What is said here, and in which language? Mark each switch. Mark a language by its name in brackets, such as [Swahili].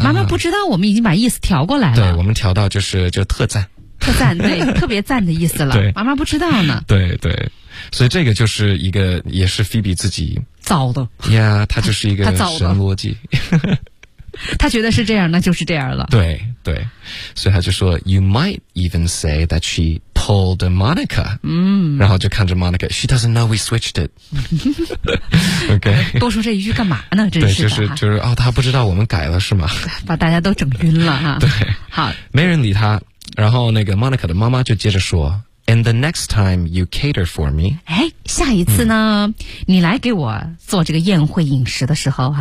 [Chinese] 妈妈不知道我们已经把意思调过来了。对，我们调到就特赞。特赞，对，特别赞的意思了。对，妈妈不知道呢。对对。所以这个就是一个也是 Phoebe 自己。糟的。呀、yeah, 他就是一个神逻辑。他觉得是这样那就是这样了。对对。所以他就说 [English] ,You might even say that she pulled Monica. 嗯。 [Chinese] 然后就看着 [English] Monica, She doesn't know we switched it. OK. [Chinese] 多说这一句干嘛呢，真是的。对，就是哦，他不知道我们改了是吗，把大家都整晕了哈。对。好。没人理他。然后那个 Monica 的妈妈就接着说 , [English] And the next time you cater for me. [Chinese] 诶，下一次呢、嗯、你来给我做这个宴会饮食的时候哈、